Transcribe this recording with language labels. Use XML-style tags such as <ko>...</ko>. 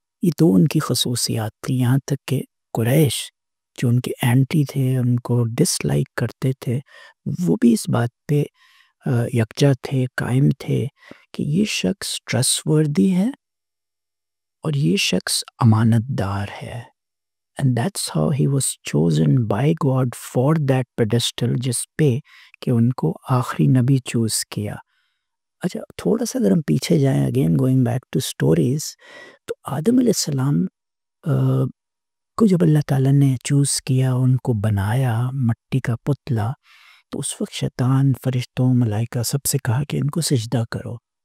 <ur>یہ دو ان کی خصوصیات تھیں. یہاں تک کہ قریش جو ان کے اینٹی تھے، ان کو ڈس لائک کرتے تھے، وہ بھی اس بات پہ یکجا تھے، قائم تھے کہ یہ شخص ٹرسٹ وردی ہے اور یہ شخص امانت دار ہے.</ur> <en>And that's how he was chosen by God for that pedestal</en> <ur>جس پہ کہ ان کو آخری نبی چوز کیا. اچھا تھوڑا سا اگر ہم پیچھے جائیں،</ur> <en>again going back to stories,</en> <ur>تو آدم علیہ السلام کو جب اللہ تعالیٰ نے چوز کیا، ان کو بنایا مٹی کا پتلا، تو اس وقت شیطان، فرشتوں، ملائکہ سب سے کہا کہ ان کو سجدہ کرو.</ur>